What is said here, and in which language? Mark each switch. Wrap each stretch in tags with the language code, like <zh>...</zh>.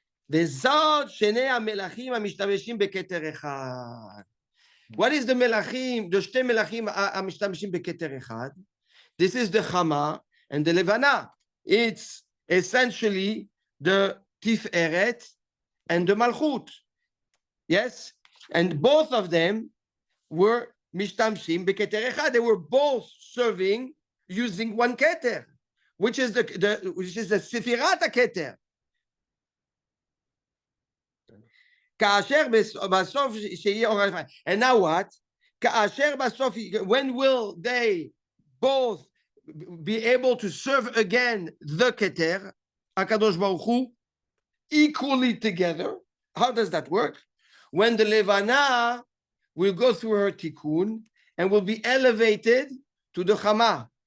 <he>וזאת שני המלכים המשתמשים בכתר אחד.</he> <en>What is the</en> <he>מלכים, the שתי מלכים המשתמשים בכתר אחד?</he> <en>This is the Chama and the Levana. It's essentially the Tiferet and the Malchut. Yes? And both of them were</en> <he>משתמשים בכתר אחד.</he> <en>They were both serving using one keter, which is the Sefirat HaKeter.</en> <he>כאשר בסוף שיהיה אור לפניי.</he> <en>And now what?</en> <he>כאשר בסוף,</he> <en>when will they both be able to serve again the Keter, HaKadosh Baruch Hu, equally together? How does that work? When the Levana will go through her tikkun and will be elevated to the Chama.</en>